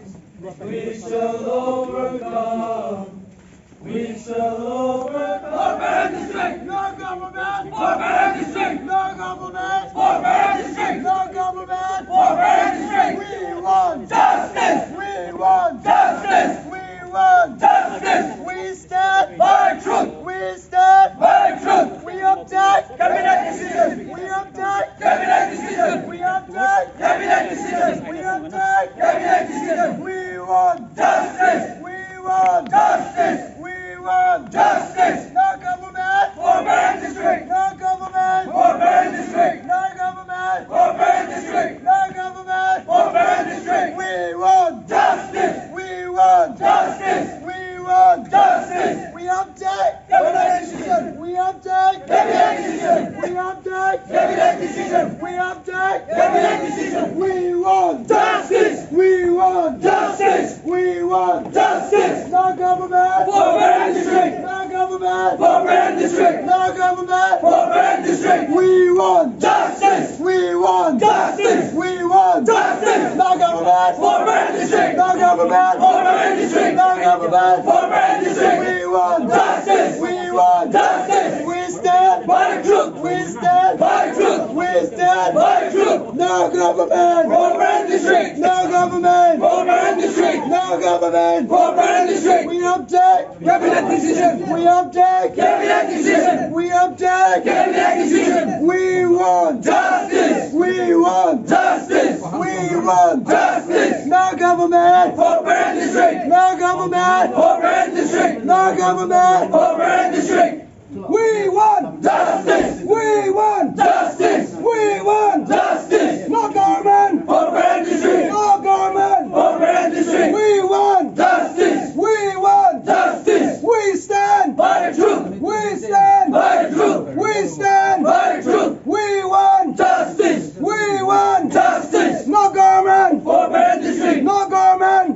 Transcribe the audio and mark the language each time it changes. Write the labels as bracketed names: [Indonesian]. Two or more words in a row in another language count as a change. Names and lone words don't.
[English] We shall overcome. We shall overcome. For Peren District. No government. For Peren District. No government. For Peren District. No government. For Peren District. We want Justice. We want Justice. We want Justice. We stand By truth. We stand By truth. We object Cabinet decision. We object Cabinet decision. We object Cabinet decision. We object Cabinet decision. We want Justice. We want Justice. We want Justice. No government For Peren District. No government For Peren District. No government For Peren District. No government For Peren District. We want Justice. We want Justice. We want Justice. We object Cabinet decision. We object Cabinet decision. We object Cabinet decision. We object Cabinet decision. We want Justice. We want Justice. We want Justice. No government For Peren District. No government For Peren District. No government For Peren District. We want Justice. We want Justice. We want Justice. No government For Peren District. No government For Peren District. No government. For Peren District. We want Justice. We want Justice. We stand For the truth. We stand For the truth. We stand For the truth. No government. For Peren District. No government. For Peren District. No government. For Peren District. We object. Cabinet decision. We object. Cabinet decision. We object. Cabinet decision. We want Justice. We want Justice. We want Justice. No government. For Peren District. No government. For Peren District. No government. For Peren District. We want Justice. We want Justice. We want Justice. No government. For Peren District. No government. For Peren District. We want Justice. We want Justice. We stand For the truth. We stand For the truth. We stand For the truth. We want Justice. We want Justice. No government. For Peren District. No government.